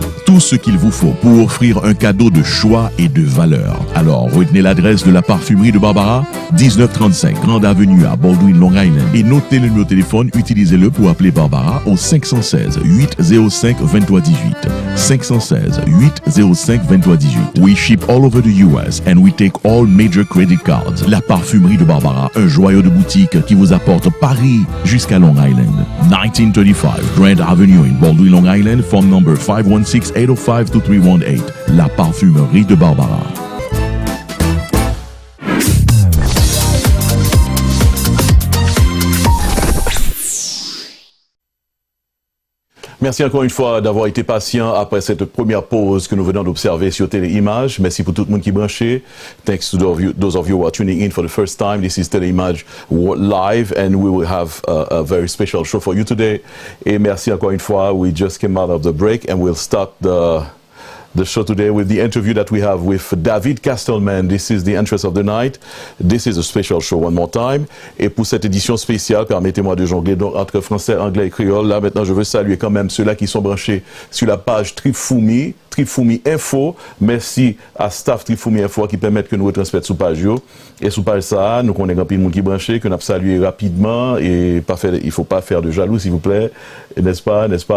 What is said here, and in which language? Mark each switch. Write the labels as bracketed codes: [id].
[fr] Tout ce qu'il vous faut pour offrir un cadeau de choix et de valeur. Alors, retenez l'adresse de la Parfumerie de Barbara, 1935 Grande Avenue à Baldwin, Long Island, et notez le numéro de téléphone, utilisez-le pour appeler Barbara au 516-805-2318. 516-805-2318. [en] We ship all over the US and we take all major credit cards. [fr] La Parfumerie de Barbara, un joyau de boutique qui vous apporte Paris jusqu'à Long Island. [en] 1935 Grand Avenue in Baldwin, Long Island, phone number 516-805-2318. [fr] La Parfumerie de Barbara. Merci encore une fois d'avoir été patient après cette première pause que nous venons d'observer sur Tele Image. Merci pour tout le monde qui est branché. [en] Thanks to those of you who are tuning in for the first time. This is Tele Image live and we will have a very special show for you today. [fr] Et merci encore une fois. [en] We just came out of the break and we'll start the show today with the interview that we have with David Castleman. This is the interest of the night. This is a special show one more time. [fr] Et pour cette édition spéciale, permettez-moi de jongler donc entre français, anglais et créole. Là, maintenant, je veux saluer quand même ceux-là qui sont branchés sur la page Trifoumi Info. Merci à staff Trifoumi Info qui permettent que nous retransmettons sur page yo. Et sur page ça, nous connaissons un peu de monde qui est branché, que nous avons salué rapidement et pas faire, il faut pas faire de jaloux, s'il vous plaît. N'est-ce pas?